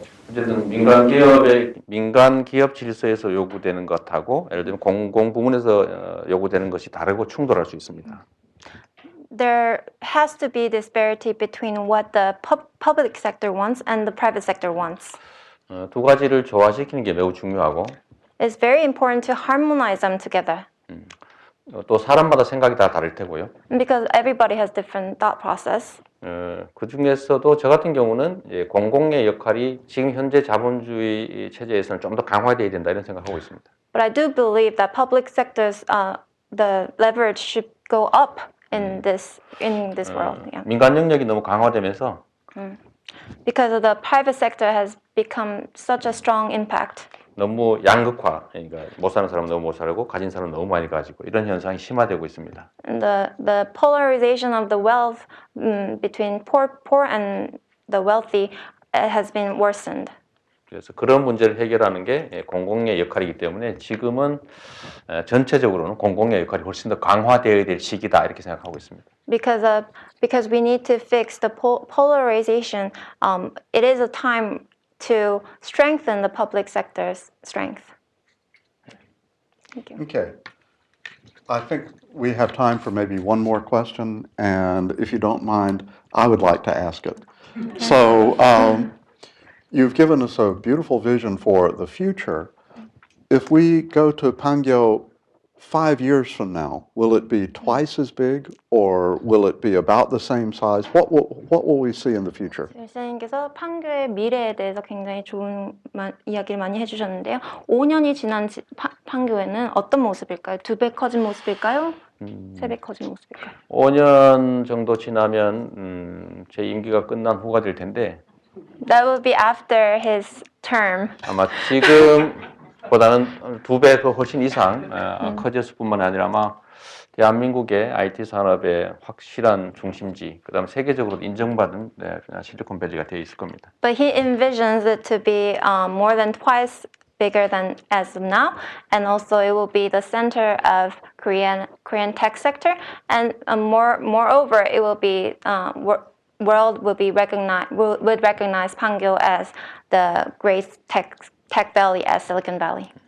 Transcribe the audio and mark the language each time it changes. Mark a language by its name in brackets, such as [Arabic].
[Korean] 어쨌든 민간 기업 질서에서 요구되는 것하고 예를 들면 공공 부문에서 요구되는 것이 다르고 충돌할 수 있습니다. [English] There has to be disparity between what the public sector wants and the private sector wants. [Korean] 두 가지를 조화시키는 게 매우 중요하고 [English] It's very important to harmonize them together. [Korean] 또 사람마다 생각이 다 다를 테고요. [English] Because everybody has different thought process. [Korean] 그 중에서도 저 같은 경우는 공공의 역할이 지금 현재 자본주의 체제에서는 좀 더 강화되어야 된다 이런 생각하고 있습니다. [English] But I do believe that public sectors, the leverage should go up in this world. Yeah. [Korean] 민간 영역이 너무 강화되면서 [English] Because of the private sector has become such a strong impact. [Korean] 너무 양극화, 그러니까 못 사는 사람은 너무 못 살고 가진 사람은 너무 많이 가지고 이런 현상이 심화되고 있습니다. [English] And the polarization of the wealth between poor and the wealthy has been worsened. [Korean] 그래서 그런 문제를 해결하는 게 공공의 역할이기 때문에 지금은 전체적으로는 공공의 역할이 훨씬 더 강화되어야 될 시기다 이렇게 생각하고 있습니다. [English] Because we need to fix the polarization, it is a time to strengthen the public sector's strength. Thank you. Okay. I think we have time for maybe one more question, and if you don't mind, I would like to ask it. So, you've given us a beautiful vision for the future. If we go to Pangyo 5 years from now, will it be twice as big, or will it be about the same size? What will we see in the future? [Korean] 선생님께서 팡교의 미래에 대해서 굉장히 좋은 이야기를 많이 해주셨는데요. 5년이 지난 팡교에는 어떤 모습일까요? 2배 커진 모습일까요? 3배 커진 모습일까요? 5년 정도 지나면 제 임기가 끝난 후가 될 텐데 [English] That will be after his term. [Korean] 아마 지금 보다는 2배 그 훨씬 이상 커졌을 뿐만 아니라 아마 대한민국의 IT 산업의 확실한 중심지, 그다음 세계적으로 인정받은 실리콘밸리가 되어 있을 겁니다. [English] But he envisions it to be more than twice bigger than as of now, and also it will be the center of Korean tech sector, and moreover, it will be world would recognize Pangyo as the great tech valley as Silicon Valley.